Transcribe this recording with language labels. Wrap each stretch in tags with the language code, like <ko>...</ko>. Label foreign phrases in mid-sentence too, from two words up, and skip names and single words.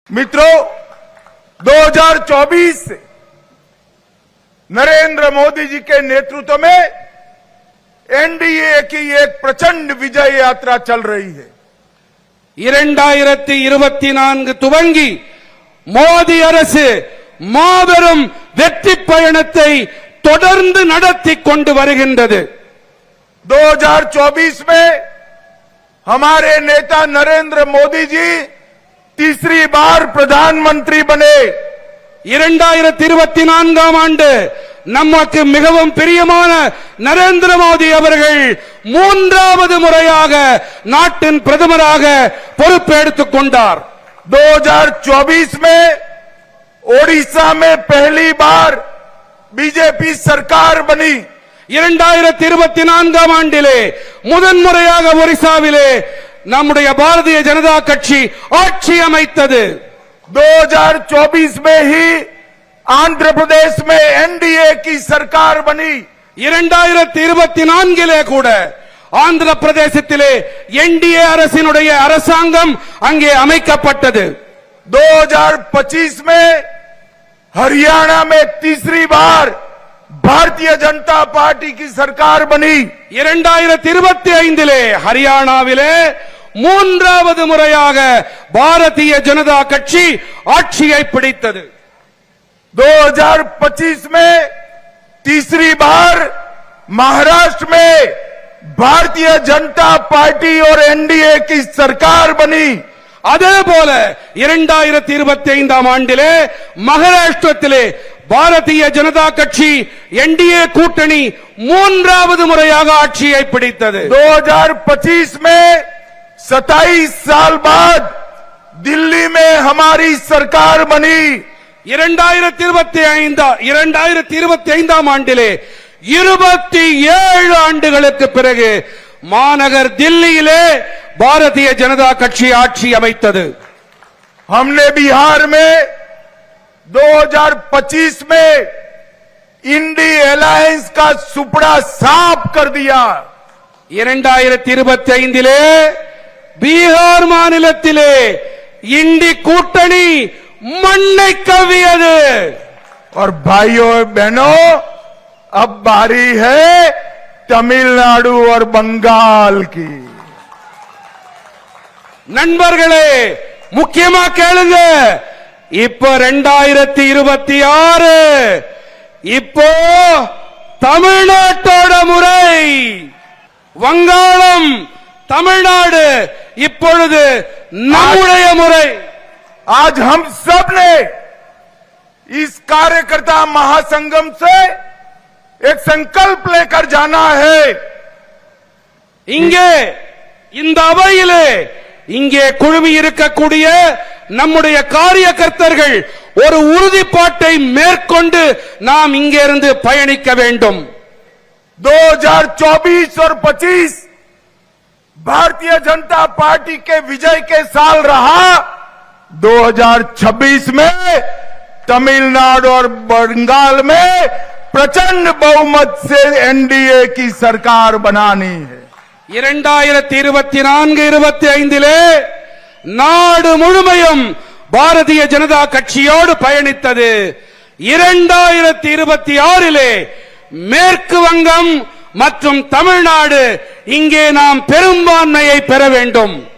<hi>मित्रों 2024 से नरेंद्र मोदी जी के नेतृत्व में एनडीए की एक प्रचंड विजय यात्रा चल रही है।</hi> <ta>2024 துவங்கி மோடி அரசு மாபெரும் வெற்றி பயணத்தை தொடர்ந்து நடத்தி கொண்டு வருகின்றது।</ta> <hi>2024 में हमारे नेता नरेंद्र मोदी जी तीसरी बार प्रधानमंत्री बने।</hi> <ta>2024 ஆண்டு நமக்கு மிகவும் பிரியமான நரேந்திர மோடி அவர்கள் மூன்றாவது முறையாக நாட்டின் பிரதமராக பொறுப்பேற்றுக் கொண்டார்।</ta> <hi>2024 में ओडिशा में पहली बार बीजेपी सरकार बनी।</hi> <ta>2024 ஆண்டிலே முதன்முறையாக ஒரிசாவிலே நம்முடைய பாரதிய ஜனதா கட்சி ஆட்சி அமைத்தது।</ta> <hi>2024 में ही आंध्र प्रदेश में एनडीए की सरकार बनी।</hi> <ta>2024 கூட ஆந்திர பிரதேசத்திலே என்டிஏ அரசினுடைய அரசாங்கம் அங்கே அமைக்கப்பட்டது।</ta> <hi>2025 में हरियाणा में तीसरी बार भारतीय जनता पार्टी की सरकार बनी।</hi> <ta>2025 ஹரியானாவிலே மூன்றாவது முறையாக பாரதிய ஜனதா கட்சி ஆட்சியை பிடித்தது।</ta> <hi>2025 में तीसरी बार महाराष्ट्र में भारतीय जनता पार्टी और एनडीए की सरकार बनी।</hi> <ta>அதே போல 2025 ஆண்டிலே மகாராஷ்டிரத்திலே பாரதிய ஜனதா கட்சி என்டிஏ கூட்டணி மூன்றாவது முறையாக ஆட்சியை பிடித்தது।</ta> <hi>2025 में 27 साल बाद दिल्ली में हमारी सरकार बनी।</hi> <ta>2025 ஆண்டிலே 27 ஆண்டுகளுக்கு பிறகு மாநகர் தில்லியிலே பாரதிய ஜனதா கட்சி ஆட்சி அமைத்தது।</ta> <hi>हमने बिहार में 2025 में इंडी अलायंस का सुपड़ा साफ कर दिया।</hi> <ta>2025 பீகார் மாநிலத்திலே இண்டி கூட்டணி மண்ணை கவ்வியது।</ta> <hi>और भाइयों और बहनों अब बारी है तमिलनाडु और बंगाल की।</hi> <ta>நண்பர்களே முக்கியமா கேளுங்க, இப்போ 2026 இப்போ தமிழ்நாட்டோட முறை। வங்காளம் தமிழ்நாடு இப்பொழுது நம்முடைய முறை।</ta> <hi>आज हम सब ने इस कार्यकर्ता महासंगम से एक संकल्प लेकर जाना है।</hi> <ta>இங்கே இந்த அவையிலே இங்கே குழுமி இருக்கக்கூடிய நம்முடைய காரியகர்த்தர்கள் ஒரு உறுதிப்பாட்டை மேற்கொண்டு நாம் இங்கிருந்து பயணிக்க வேண்டும்।</ta> <hi>2024 और 25 भारतीय जनता पार्टी के विजय के साल रहा। 2026 में तमिलनाडु और बंगाल में प्रचंड बहुमत से एनडीए की सरकार बनानी है।</hi> <ta>2024-25 நாடு முழுமையும் பாரதிய ஜனதா கட்சியோடு பயணித்தது। 2026 மேற்கு வங்கம் மற்றும் தமிழ்நாடு இங்கே நாம் பெரும்பான்மையை பெற வேண்டும்।</ta>